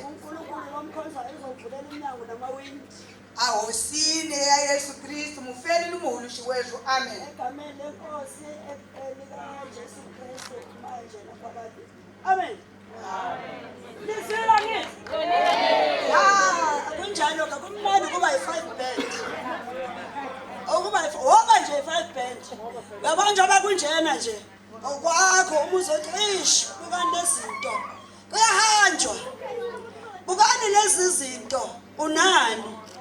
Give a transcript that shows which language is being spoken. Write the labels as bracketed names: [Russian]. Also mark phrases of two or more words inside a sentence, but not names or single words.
[Zulu] unkulunkulu lomkhonza izovulela iminyango namawindi [Tsonga] a hosini ya yesu kristu mufeli ni muhuluxi wezu amen [Zulu] egameni lenkosi likajesu kristu manje naphakade amen lizwela ngithi ya kunjalo kakumnandi kuba yi-5 band okuba woba nje i-5 band ngabantu abakunjena nje okwakho umuzi othi ish bukani lezinto kuyahanjwa bukani lezi zinto unani